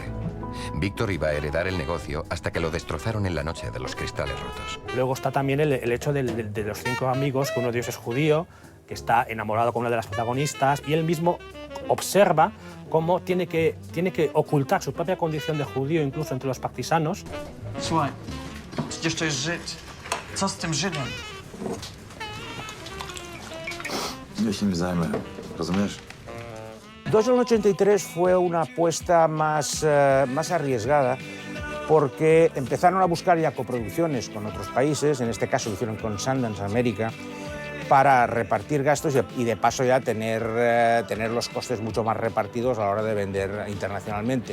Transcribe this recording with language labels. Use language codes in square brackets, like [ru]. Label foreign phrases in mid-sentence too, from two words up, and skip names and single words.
[es] Víctor iba a heredar el negocio hasta que lo destrozaron en la noche de los cristales rotos. Luego está también el hecho de los 5 amigos, que uno de ellos es judío, que está enamorado con una de las protagonistas, y él mismo observa cómo tiene que ocultar su propia condición de judío incluso entre los partisanos. [pl] Słuchaj, przecież to jest Żyd. Co z tym Żydem? Ja się nim zajmę, rozumiesz? [es] 2083 fue una apuesta más arriesgada porque empezaron a buscar ya coproducciones con otros países, en este caso lo hicieron con Sundance América, para repartir gastos y de paso ya tener los costes mucho más repartidos a la hora de vender internacionalmente.